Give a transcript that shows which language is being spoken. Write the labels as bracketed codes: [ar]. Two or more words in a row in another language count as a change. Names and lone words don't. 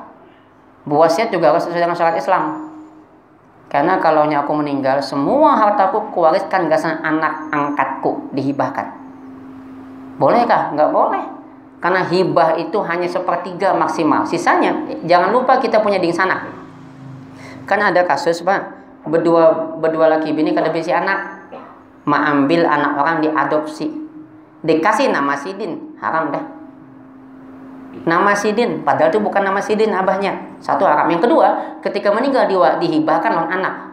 [id] Berwasiat juga harus sesuai dengan syariat Islam. Karena kalau aku meninggal, semua hartaku kuwariskan ke anak angkatku, dihibahkan. Bolehkah? Nggak boleh. Karena hibah itu hanya 1/3 maksimal. Sisanya, jangan lupa kita punya dingsanak. Kan ada kasus, Pak. [bjn] Berdua laki bini kada bisi anak. Mengambil anak orang diadopsi. [id] Dikasih nama Sidin. Haram dah. Nama Sidin. Padahal itu bukan nama Sidin abahnya. Satu haram. Yang kedua, ketika meninggal dihibahkan oleh anak.